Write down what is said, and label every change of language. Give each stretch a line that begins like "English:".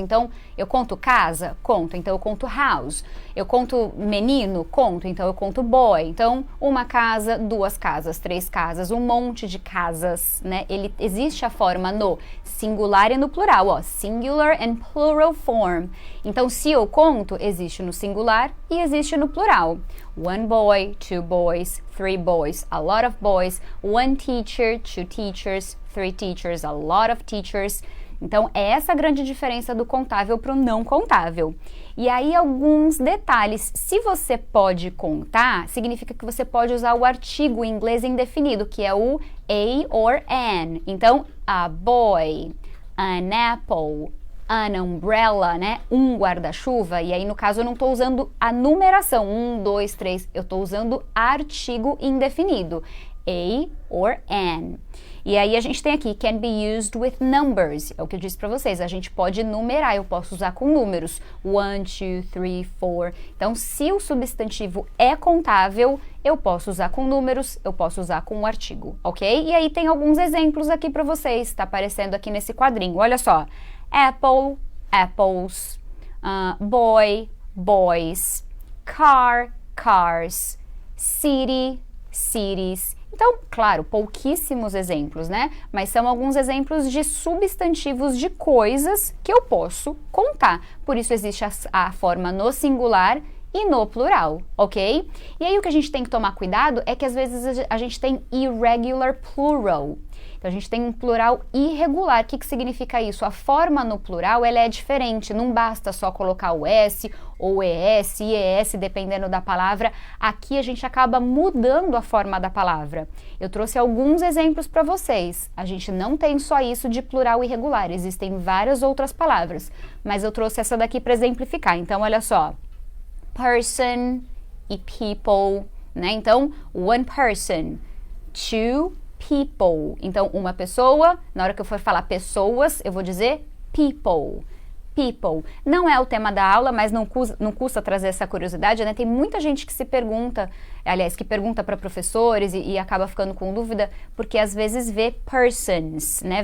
Portuguese: Então, eu conto casa? Conto, então eu conto house. Eu conto menino? Conto, então eu conto boy. Então, uma casa, duas casas, três casas, um monte de casas, Existe a forma no singular e no plural,
English: singular and plural form.
Portuguese: Então, se eu conto, existe no singular e existe no plural.
English: One boy, two boys, three boys, a lot of boys, one teacher, two teachers, three teachers, a lot of teachers.
Portuguese: Então, é essa a grande diferença do contável para o não contável. E aí, alguns detalhes. Se você pode contar, significa que você pode usar o artigo em inglês indefinido, que é o a or an. Então,
English: a boy, an apple, an umbrella,
Portuguese: um guarda-chuva, e aí no caso eu não estou usando a numeração, 1, 2, 3, eu estou usando artigo indefinido, a or an. E aí a gente tem aqui,
English: can be used with numbers,
Portuguese: é o que eu disse para vocês, a gente pode numerar, eu posso usar com números, 1, 2, 3, 4. Então, se o substantivo é contável, eu posso usar com números, eu posso usar com o artigo, ok? E aí tem alguns exemplos aqui para vocês, tá aparecendo aqui nesse quadrinho. Olha só,
English: apple, apples, boy, boys, car, cars, city, cities.
Portuguese: Então, claro, pouquíssimos exemplos, né? Mas são alguns exemplos de substantivos de coisas que eu posso contar. Por isso existe a forma no singular e no plural, ok? E aí o que a gente tem que tomar cuidado é que às vezes a gente tem irregular plural. Então a gente tem um plural irregular. O que significa isso? A forma no plural ela é diferente, não basta só colocar o S ou ES, IES, dependendo da palavra. Aqui a gente acaba mudando a forma da palavra. Eu trouxe alguns exemplos para vocês. A gente não tem só isso de plural irregular, existem várias outras palavras, mas eu trouxe essa daqui para exemplificar. Então olha só, person e people, né?
English: Então, one person, two people.
Portuguese: Então, uma pessoa, na hora que eu for falar pessoas, eu vou dizer people. People. Não é o tema da aula, mas não custa trazer essa curiosidade, né? Tem muita gente que se pergunta, aliás, que pergunta para professores e acaba ficando com dúvida, porque às vezes vê persons, né?